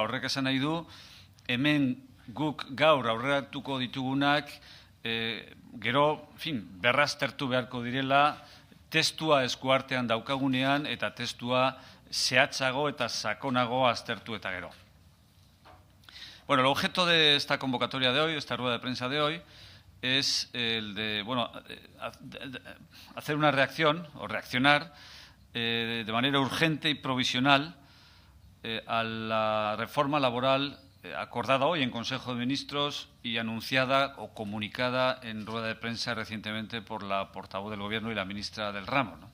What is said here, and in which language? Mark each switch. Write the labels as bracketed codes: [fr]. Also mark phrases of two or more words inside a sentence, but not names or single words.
[eu] Horrek esan nahi du, hemen guk gaur aurreratuko ditugunak gero, berraztertu beharko direla, testua eskuartean daukagunean eta testua zehatzago eta sakonago aztertu eta gero. [es] Bueno, el objeto de esta convocatoria de hoy, esta rueda de prensa de hoy, es el de, hacer una reacción o reaccionar de manera urgente y provisional a la reforma laboral acordada hoy en Consejo de Ministros y anunciada o comunicada en rueda de prensa recientemente por la portavoz del Gobierno y la ministra del ramo, ¿no?